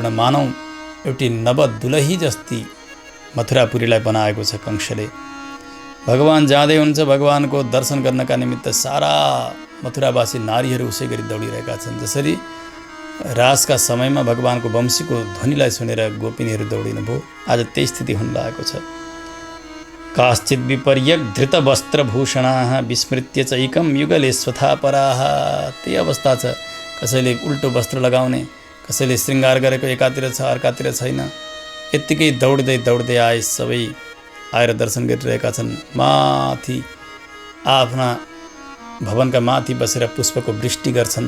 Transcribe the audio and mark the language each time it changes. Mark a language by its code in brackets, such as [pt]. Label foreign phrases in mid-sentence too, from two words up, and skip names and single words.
[ne] मानौँ एउटी नवदुलही जस्ती मथुरापुरीलाई बनाएको छ कंसले। भगवान जाँदै हुन्छ, भगवानको दर्शन गर्नका निमित्त सारा मथुरावासी नारीहरू उसै गरी दौडिरहेका छन्। जसरी रासका समयमा भगवानको वंशीको ध्वनिलाई सुनेर गोपिनीहरू दौडिनु भयो, आज त्यही स्थिति हुन लागेको छ। [sa] काश्चित् विपर्यक धृत वस्त्रभूषणाः विस्मृत्य चैकं युगले स्वथा पराः। [ne] त्यही अवस्था छ। कसैले उल्टो वस्त्र लगाउने, कसैले श्रृङ्गार गरेको एकातिर छ अर्कातिर छैन। यत्तिकै दौड्दै दौड्दै आए, सबै आएर दर्शन गरिरहेका छन्। माथि आफ्ना भवनका माथि बसेर पुष्पको वृष्टि गर्छन्।